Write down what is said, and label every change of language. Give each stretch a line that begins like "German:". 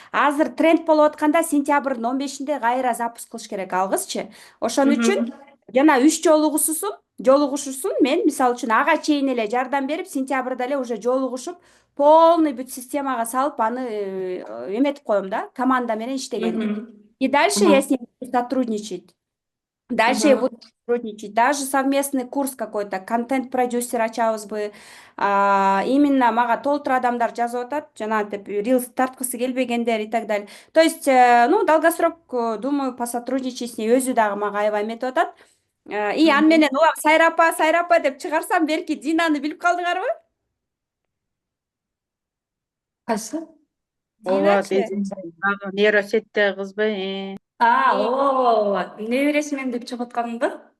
Kyrgyz: Азыр тренд болуп атканда сентябрдын 15-инде кайра запуск кылыш керек алгызчы. Ошон үчүн жана 3 жолугушуусун мен мисалы үчүн ага чейин эле жардам берип, сентябрда эле уже жолугушуп, полный бүт системага салып, аны эметип коем да, команда менен иштеген.
Russian: И дальше я с ним буду сотрудничать. Дальше я буду сотрудничать. Даже совместный курс какой-то, контент-продюсер ачабызбы.
Kyrgyz: Именно мага толтура адамдар жазып атат, жанагынтип рилс тарткысы келбегендер
Russian: и так далее. То есть, ну, долгосрок, думаю, посотрудничать с ней.
Kyrgyz: Өзү дагы мага аябай эметип атат. И аны менен улам Сайра апа деп чыгарсам, берки Динаны билип калдыңарбы? Кайсы? Диначы? Нейросеттеги кызбы? Небересимен деп чыгып атканымды?